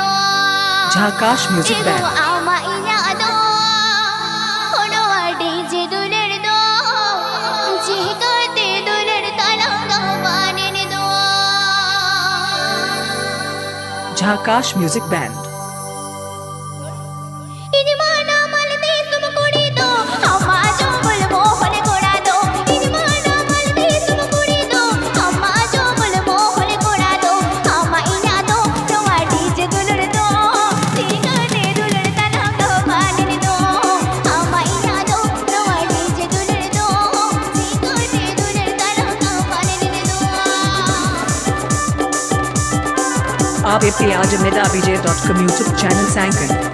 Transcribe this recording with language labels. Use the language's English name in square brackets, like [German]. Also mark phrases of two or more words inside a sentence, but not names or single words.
[Santali] Jhakas music band. Ama ina do, no DJ dulir do, chihto de dulir talanga mane do. Jhakas music band. Injma Namal Disom Kuri do, amma jo bol mohol kora do. Injma Namal Disom Kuri do, amma jo bol mohol kora do. Amma ina do, no DJ dulur do, sika de dulur talanga mane do. Amma ina do, no DJ dulur do, sika de dulur talanga mane do. [Hindi] आप आज MR.SAREN YouTube channel sankan.